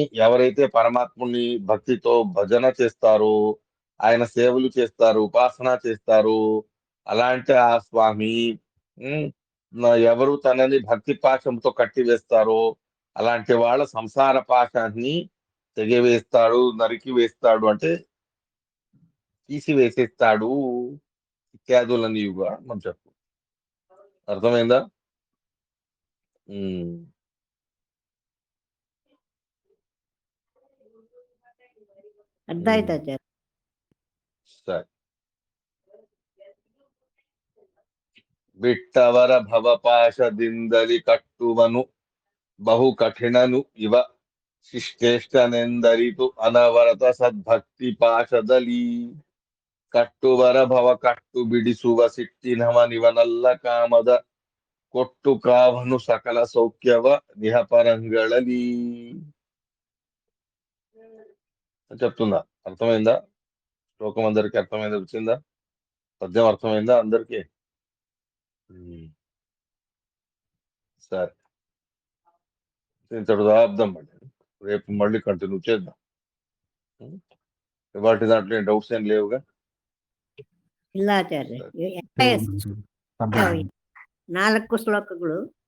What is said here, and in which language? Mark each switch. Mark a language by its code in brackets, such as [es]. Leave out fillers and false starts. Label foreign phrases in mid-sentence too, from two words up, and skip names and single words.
[te] ఎవరైతే పరమాత్ముని భక్తితో భజన చేస్తారో, ఆయన సేవలు చేస్తారు, ఉపాసన చేస్తారు, అలాంటి ఆ స్వామి ఎవరు తనని భక్తి పాశంతో కట్టివేస్తారో అలాంటి వాళ్ళ సంసార పాశాన్ని తెగివేస్తాడు, నరికి వేస్తాడు, అంటే తీసివేసేస్తాడు ఇత్యాదులనియుగా మనం చెప్పు. అర్థమైందా? [kn] ಅರ್ಥ ಆಯ್ತಾ ಆಚಾರ್ಯ? ಸರಿ. ಬಿಟ್ಟವರ ಭವಪಾಶದಿಂದಲಿ ಕಟ್ಟುವನು ಬಹು ಕಠಿಣನು ಇವ ಶಿಷ್ಟೇಷ್ಟನೆಂದರಿತು ಅನವರತ ಸದ್ಭಕ್ತಿ ಪಾಶದಲ್ಲಿ ಕಟ್ಟುವರ ಭವ ಕಟ್ಟು ಬಿಡಿಸುವ ಸಿಟ್ಟಿನವನಿವನಲ್ಲ ಕಾಮದ ಕೊಟ್ಟು ಕಾವನು ಸಕಲ ಸೌಖ್ಯವ ನಿಹಪರಂಗಳಲಿ [te] అని చెప్తున్నా. అర్థమైందా? శ్లోకం అందరికి అర్థమైందా? వచ్చిందా? పద్యం అర్థమైందా అందరికి? సరే, ఇంతటి దాబ్దాం మళ్ళీ, రేపు మళ్ళీ కంటిన్యూ చేద్దాం. వాటి దాంట్లో డౌట్స్ ఏం లేవుగా? [kn] ಇಲ್ಲ ಆಚಾರ್ಯ, 4 ಶ್ಲೋಕಗಳು